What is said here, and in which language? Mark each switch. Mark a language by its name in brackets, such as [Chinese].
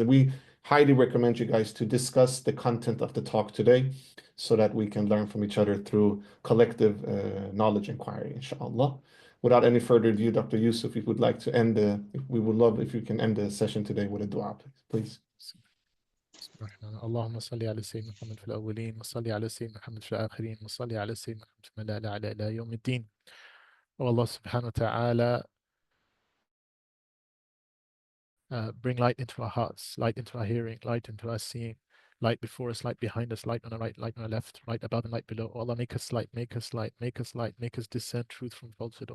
[English] And we highly recommend you guys to discuss the content of the talk today so that we can learn from each other through collective knowledge inquiry, inshallah. Without any further ado, Dr. Yusuf, if you would like to end we would love if you can end the session today with a dua, please. [Arabic] الرحمن اللهم صل على سيدنا محمد في الأولين وصل على سيدنا محمد في الآخرين وصل على سيدنا محمد في الملأ الأعلى إلى يوم الدين. [English] Oh Allah subhanahu wa ta'ala, bring light into our hearts, light into our hearing, light into our seeing, light before us, light behind us, light on our right, light on our left, light above and light below. Oh Allah, make us light, make us light, make us light, make us discern truth from falsehood.